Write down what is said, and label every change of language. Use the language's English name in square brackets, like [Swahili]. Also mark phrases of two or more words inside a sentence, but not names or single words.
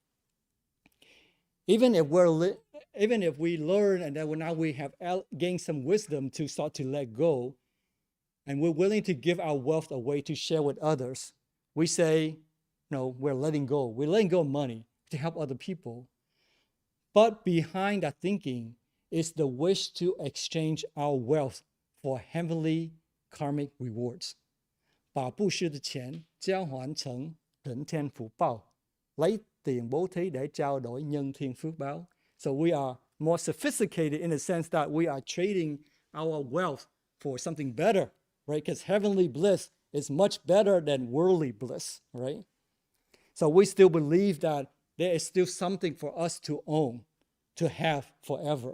[English] Even if we learn and then now we have gained some wisdom to start to let go, and we're willing to give our wealth away to share with others, we say, no, we're letting go. We're letting go of money to help other people. But behind that thinking is the wish to exchange our wealth for heavenly karmic rewards. [Chinese] 把布施的钱交换成人天福报， [Vietnamese] lấy tiền bố thí để trao đổi nhân thiên phước báo. [English] So we are more sophisticated in the sense that we are trading our wealth for something better, right? Because heavenly bliss is much better than worldly bliss, right? So we still believe that there is still something for us to own, to have forever.